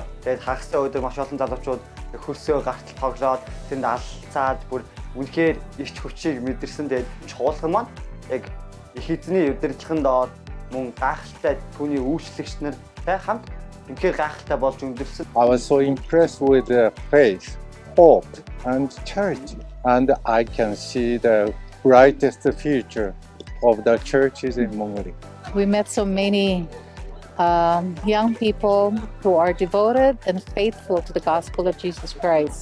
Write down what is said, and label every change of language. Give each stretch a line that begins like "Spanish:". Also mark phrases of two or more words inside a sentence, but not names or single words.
Mongolian: Тэгээд хагастай өдөр маш олон залуучууд хөлсөө гартал тоглоод тэнд алцаад бүр үнэхээр их хүчийг мэдэрсэн. Тэгээд чуулган маань яг их эзний удирдлагын доор мөн гайхалтай түүний үйлчлэгч нартай хамт үнэхээр гайхалтай болж өндөрлсөн.
English: I was so impressed with the faith, hope and charity, and I can see the brightest future of the churches in Mongolia. We met so many young people who are devoted and faithful to the gospel of Jesus Christ.